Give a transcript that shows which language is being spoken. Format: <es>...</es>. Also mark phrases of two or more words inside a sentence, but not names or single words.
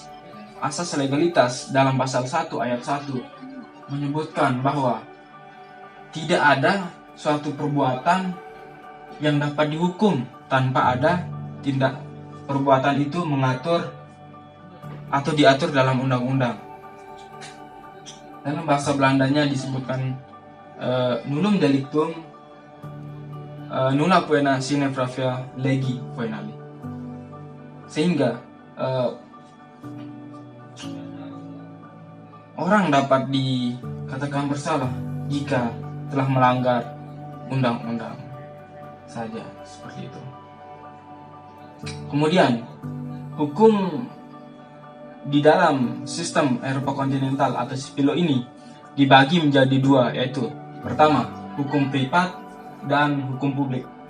<id>Asas legalitas dalam pasal 1 ayat 1 menyebutkan bahwa tidak ada suatu perbuatan yang dapat dihukum tanpa ada tindak perbuatan itu mengatur atau diatur dalam undang-undang. Dalam bahasa Belandanya disebutkan</id> <la>nullum delictum nulla poena sine pravia legi poenali.</la> <id>Sehingga orang dapat dikatakan bersalah jika telah melanggar undang-undang saja, seperti itu. Kemudian hukum di dalam sistem Eropa kontinental atau sipil law ini dibagi menjadi dua, yaitu pertama hukum privat dan hukum publik.</id>